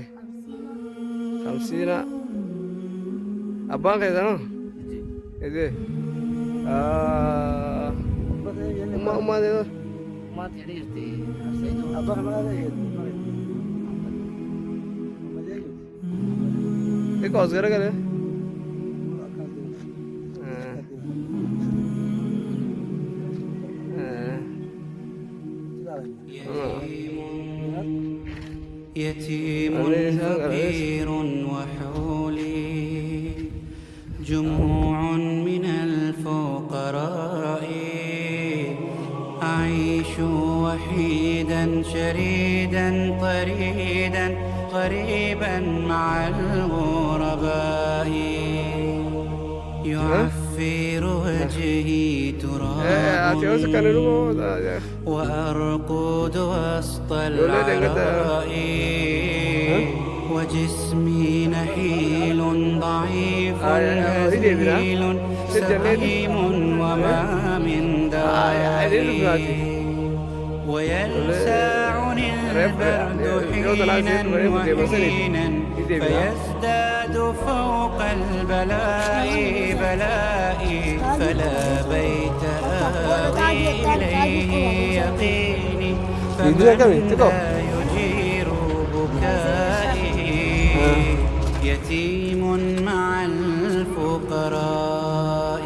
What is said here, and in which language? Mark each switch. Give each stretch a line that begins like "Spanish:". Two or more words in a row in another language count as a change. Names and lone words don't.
Oromo: Shamsiina. Abbaan keessanoo? Ijee. Ummaa ta'e Maat jedhee jirti. Arseenuu. xiqqoo as garagalee.
Arabic: يتيم فقير وحولي جموع من الفقراء أعيش وحيدا شريدا طريدا غريبا مع الغرباء يعفر وجهي
Oromo: Ati yoo
Arabic: تراب
Oromo: sakkanee dhugoo.
Arabic: وأرقد وسط العراء وجسمي نحيل ضعيف هزيل سقيم وما من داعي ويلسعني البرد حينا وحينا فيزداد فوق البلاء بلائي فلا بيت آوي إليه يقيني فمن لا يجير بكائي يتيم مع الفقراء.